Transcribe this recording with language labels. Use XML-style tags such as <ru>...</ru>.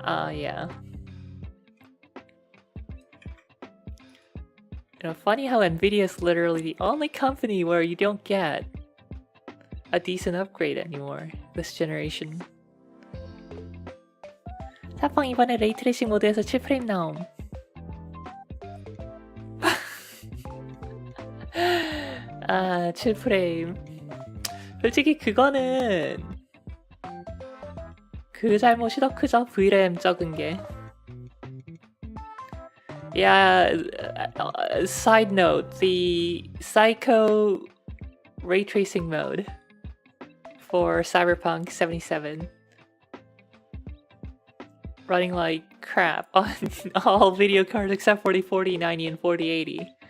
<en>Yeah. You know, funny how Nvidia is literally the only company where you don't get a decent upgrade anymore this generation.</en> <ko>사펑 이번에 레이트레이싱 모드에서 7프레임 나옴. 아, 7프레임. 솔직히 그거는 그 잘못이 더 크죠. VRAM 적은 게.</ko> <en>Yeah, side note, the Psycho ray tracing mode for Cyberpunk 77 running like crap on all video cards except for the 4090 and 4080.</en>